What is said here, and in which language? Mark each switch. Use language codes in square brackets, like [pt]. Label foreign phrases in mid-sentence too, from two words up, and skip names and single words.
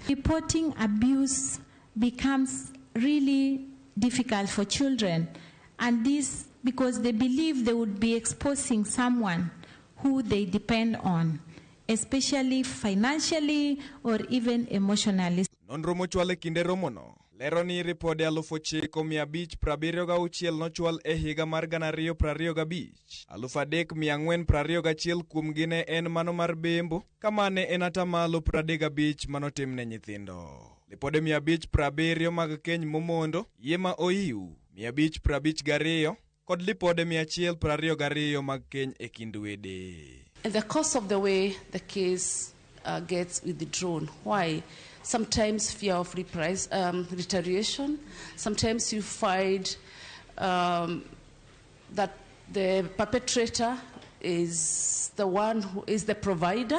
[en] Reporting abuse becomes really difficult for children, and this because they believe they would be exposing someone who they depend on, especially financially or even emotionally. [luo] Nonro mochwal e kinde romono lero ni ripode 9,576 nochwal e higa mar 2025. 3,421 kuomgi ne en mano mar bembo, kamane en atamalo 35 manotim ne nyithindo. Ripode 570 mag keny momondo, yie ma oiw 552 kod ripode 122 mag keny e kind wede. [en] In the course of the way, the case gets withdrawn. Why? Sometimes fear of retaliation. Sometimes you find that the perpetrator is the one who is the provider.